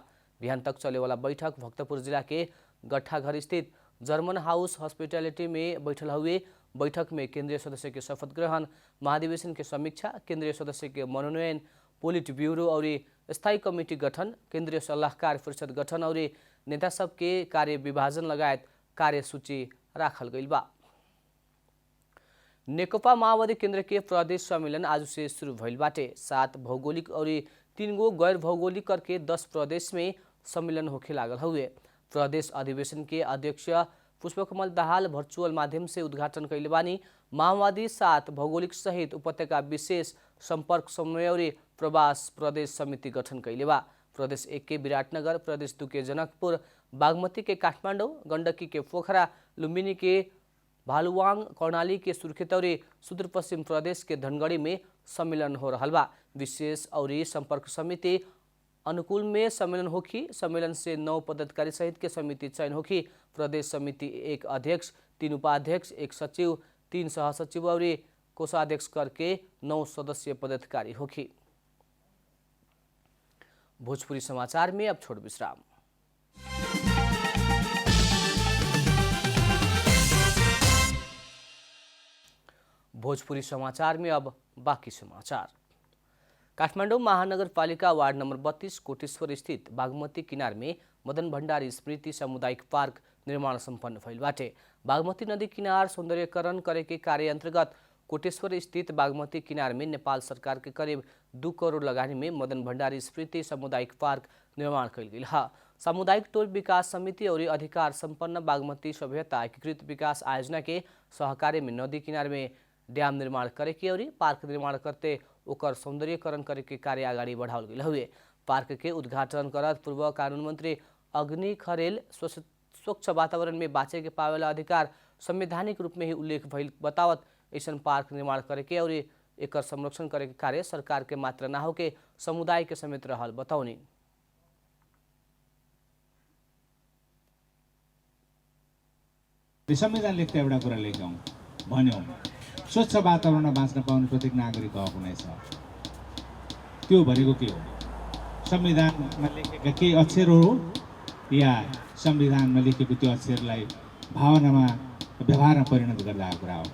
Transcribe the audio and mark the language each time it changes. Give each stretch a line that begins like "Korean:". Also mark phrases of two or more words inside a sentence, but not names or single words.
Bhojpuri: बिहान तक चले वाला बैठक भक्तपुर जिला के गट्ठाघर स्थित जर्मन हाउस हॉस्पिटैलिटी में बैठल हुए। बैठक में केंद्रीय सदस्य के शपथ ग्रहण, महाधिवेशन के समीक्षा, केंद्रीय सदस्य के मनोनयन, पोलिट ब्यूरो और स्थायी कमेटी गठन, केंद्रीय सलाहकार परिषद गठन और नेता सब के कार्य विभाजन लगायत कार्यसूची राखल गइल बा। नेकपा माओवादी केंद्र के प्रदेश सम्मेलन आज से शुरू भइल बाटे। 7 भौगोलिक और 3 गो गैर भौगोलिक करके 10 प्रदेश में सम्मेलन होखे लागल हुए। प्रदेश अधिवेशन के अध्यक्ष पुष्पकमल दाहाल वर्चुअल माध्यम से उद्घाटन कैले बानी। माओवादी 7 भौगोलिक सहित उपत्यका विशेष संपर्क समन्वय और प्रवास प्रदेश समिति गठन कैले बा। प्रदेश 1 के विराटनगर, प्रदेश 2 के जनकपुर, बागमती के काठमाडौँ, गण्डकी के पोखरा, लुम्बिनी के भालुवाङ, कर्णाली के सुर्खेत और सुदूरपश्चिम प्रदेश के धनगढ़ी में सम्मेलन हो रहा बा। विशेष और संपर्क समिति अनुकूल में सम्मेलन होगी। सम्मेलन से 9 पदाधिकारी सहित के समिति चयन होगी। प्रदेश समिति 1 अध्यक्ष, 3 उपाध्यक्ष, 1 सचिव, 3 सहसचिव और कोषाध्यक्ष करके 9 सदस्यीय पदाधिकारी होगी। भोजपुरी समाचार में अब छोड़ विश्राम। भोजपुरी समाचार में अब बाकी समाचार। काठमाडौँ महानगरपालिका वार्ड नंबर 32 कोटेश्वर स्थित बागमती किनार में मदन भंडारी स्मृति सामुदायिक पार्क निर्माण सम्पन्न भइल बाटे। बागमती नदी किनार सौंदर्यकरण करे के कार्य अंतर्गत कोटेश्वर स्थित बागमती किनार में नेपाल सरकार के करीब 2 करोड़ लगानी में मदन भंडारी स्मृति सामुदायिक पार्क निर्माण कैल गेल है। सामुदायिक टोल विकास समिति और अधिकार संपन्न बागमती सभ्यता एकीकृत विकास आयोजना के सहकार्य में नदी किनार में डैम निर्माण करे के और पार्क निर्माण करते ओकर सौंदर्यकरण करे के कार्य अगाडि बढ़ावल गेल हुए। पार्क के उद्घाटन करत पूर्व कानून मंत्री अग्नि खरेल स्वच्छ वातावरण में बाँचे के पावेला अधिकार संवैधानिक रूप में ही उल्लेख भइल बतावत ऐसन पार्क निर्माण करे के और एकर संरक्षण करे के कार्य सरकार के मात्र ना हो के समुदाय के समेत रहल बताउनी।
Nepali: संविधान लेख्दा एउटा कुरा लेख्यौं भन्यौं स्वच्छ वातावरणमा बाँच्न पाउने प्रत्येक नागरिकको हक हुनेछ। त्यो भनेको के हो? संविधानमा लेखेका केही अक्षरहरू हो या संविधानमा लेखेको त्यो अक्षरलाई भावनामा व्यवहारमा परिणत गर्दा कुरा हो।